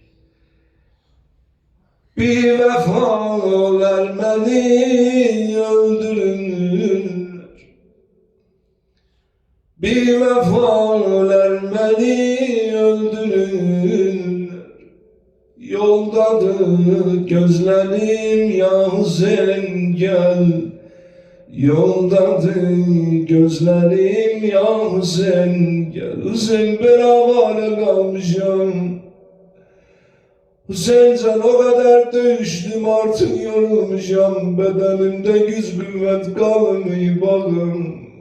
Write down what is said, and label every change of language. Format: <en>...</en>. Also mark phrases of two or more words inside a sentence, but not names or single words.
<az>Bir vəfalar məni öldürürlər, bir vəfalar məni öldürürlər.</az> <tr>Yoldadır gözlerim ya Hüseyin gel, yoldadır gözlerim ya Hüseyin gel. Hüseyin beraber kalmışam, Hüseyin can o kadar dövüştüm artık yorulmuşam, bedenimde güç kuvvet kalmıyor bakın.</tr>